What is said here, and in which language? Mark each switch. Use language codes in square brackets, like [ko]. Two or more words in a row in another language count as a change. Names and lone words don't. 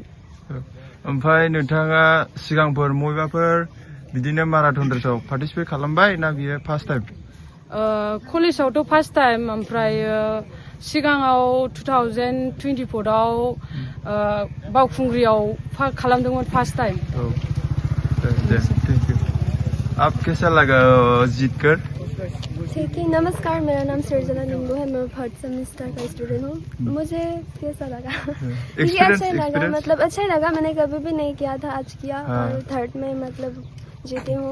[brx] ओमफ्राय नोंथाङा सिगांफोर बबेबाफोर बिदिनो माराथन रेसाव पार्टिसिपेट खालामबाय ना बियो [en] first time? [brx] कलेजावथ' [en] first time. [brx] ओमफ्राय सिगाङाव 2024आव बावखुंग्रियाव खालामदोंमोन [en] first time. thank you. [hi] आप कैसा लगा जीतकर? ठीक है। नमस्कार, मेरा नाम सृजना लिंगू है। मैं 3rd सेमेस्टर का स्टूडेंट हूँ। मुझे कैसा लगा? अच्छा लगा, मतलब अच्छा लगा। मैंने कभी भी नहीं किया था, आज किया और 3rd में मतलब जीती हूँ।